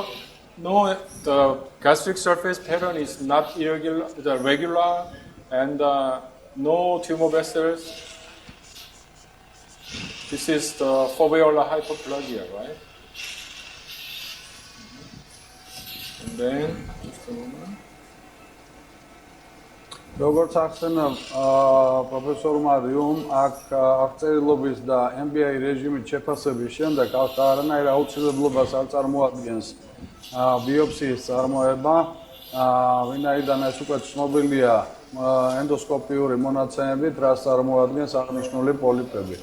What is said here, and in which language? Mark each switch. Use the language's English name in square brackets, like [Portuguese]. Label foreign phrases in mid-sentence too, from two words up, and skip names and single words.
[English] The gastric surface pattern is not irregular, the regular, and no tumor vessels. This is the foveolar hyperplasia, right? And then, just a moment. [Georgian] როგორც ახსენა პროფესორმა რიუმ, აქ აღწერილობის და MBA რეჟიმით შეფასების შემდეგ არანაირ აუცილებლობას არ წარმოადგენს ბიოპსიის წარმოება, ვინაიდან ეს უკვე ცნობილია ენდოსკოპიური მონაცემებით, რაც წარმოადგენს აღნიშნული პოლიპები.